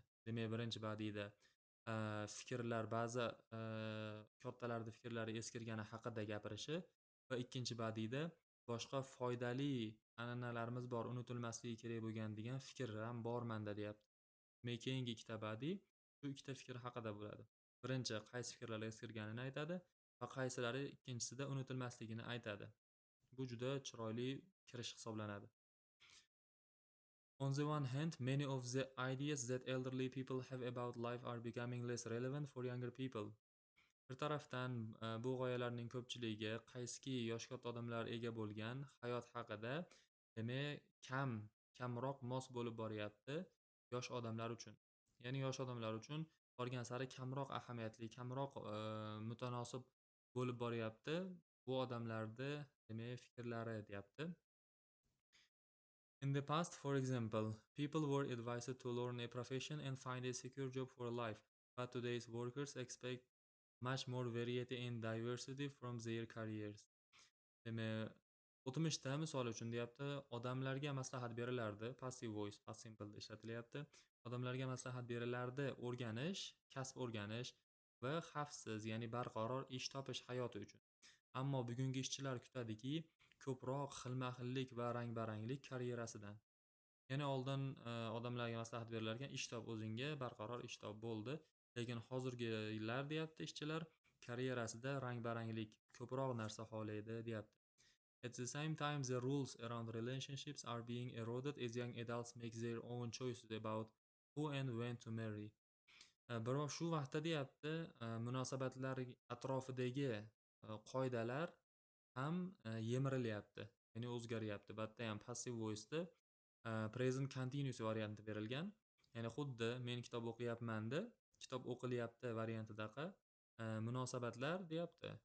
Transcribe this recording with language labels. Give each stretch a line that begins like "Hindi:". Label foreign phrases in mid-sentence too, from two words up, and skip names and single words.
Uzbek: Demak, birinchi badiiyda fikrlar, ba'zi kattalarning fikrlari eskirgani haqida gapirishi va ikkinchi badiiyda boshqa foydali an'analarimiz bor, unutilmasligi kerak bo'lgan degan fikr ham bor menda deyapti. Demak, keyingi ikkita badiiy shu ikkita fikr haqida bo'ladi. Birinchi qaysi fikrlar eskirganini aytadi va qaysilari ikkinchisida unutilmasligini aytadi. Bu juda chiroyli kirish hisoblanadi.
English: On the one hand, many of the ideas that elderly people have about life are becoming less relevant for younger people.
Uzbek: Bir tarafdan bu g'oyalarning ko'pchiligi qaysiki yosh katta odamlar ega bo'lgan hayot haqida, demak, kamroq mos bo'lib boryapti yosh odamlar uchun. Ya'ni yosh odamlar uchun borgan sari kamroq ahamiyatli, kamroq mutanosib bo'lib boryapti bu odamlarning, demak, fikrlari deyapti.
English: In the past, for example, people were advised to learn a profession and find a secure job for life, but today's workers expect much more variety and diversity from their careers.
Uzbek: Demak, o'tmishda misol uchun deyapti, odamlarga maslahat berilardi,
English: passive voice, past simple ishlatilyapti.
Uzbek: Odamlarga maslahat berilardi o'rganish, kasb o'rganish va xavfsiz, ya'ni barqaror ish topish hayoti uchun. Ammo bugungi ishchilar kutadiki, ko'proq xilma-xillik va rang-baranglik karyerasidan. Ya'ni oldin odamlarga maslahat berilarkan, ish top o'zingga, barqaror ish top bo'ldi. Lekin hozirgilar deyapti ishchilar karyerasida rang-baranglik, ko'proq narsa xohlaydi deyapti.
English: At the same time, the rules around relationships are being eroded as young adults make their own choices about who and when to marry.
Uzbek: Biroq shu vaqtda deyapti, munosabatlar atrofidagi qoidalar ham yemirilyapti, ya'ni o'zgaryapti. Batda ham
English: passive voice'da present continuous
Uzbek: varianti berilgan. Ya'ni xuddi men kitob o'qiyapmanda, kitob o'qilyapti variantidaqa munosabatlar deyapti.